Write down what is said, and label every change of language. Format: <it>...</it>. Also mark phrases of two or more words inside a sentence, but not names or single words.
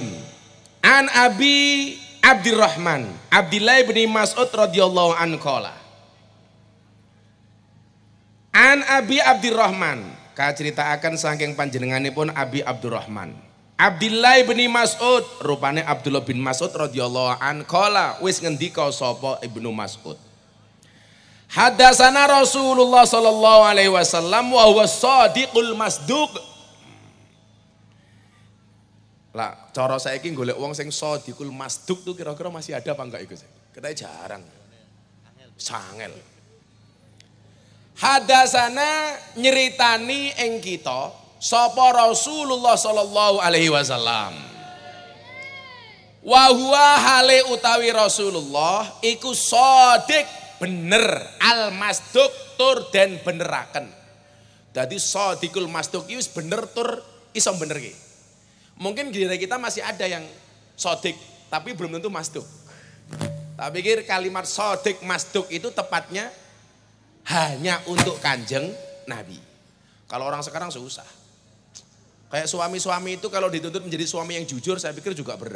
<ar>عن أبي عبد الرحمن عبد الله بن مسعود رضي الله عنه قال. عن أبي عبد الرحمن,</ar> <jv>kaceritakan saking panjenenganipun Abi Abdurrahman Abdillah bin Mas'ud, rupane Abdullah bin Mas'ud</jv> <ar>رضي الله عنه قال,</ar> <jv>wis ngendika sapa Ibnu Mas'ud.</jv> <ar>حدثنا رسول الله صلى الله عليه وسلم وهو الصادق المصدوق.</ar> <jv>Lah, cara saiki golek wong sing</jv> <ar>الصادق المصدوق</ar> <jv>tuh kira-kira</jv> <id>masih ada apa enggak</id> <jv>iku?</jv> <id>Katanya jarang.</id> <jv>Sangel. Hadatsana nyeritani ing kita sapa Rasulullah</jv> <ar>صلى الله عليه وسلم. وهو</ar> <jv>hale utawi Rasulullah iku shadiq, bener,</jv> <ar>المصدوق</ar> <jv>tur den beneraken. Dadi</jv> <ar>الصادق المصدوق</ar> <jv>iki wis bener tur iso benerke.</jv> <id>Mungkin di diri kita masih ada yang shadiq tapi belum tentu masduq. Tak pikir kalimat</id> <ar>صادق مصدوق</ar> <id>itu tepatnya hanya untuk Kanjeng Nabi. Kalau orang sekarang susah. Kayak suami-suami itu kalau dituntut menjadi suami yang jujur, saya pikir juga berat.</id>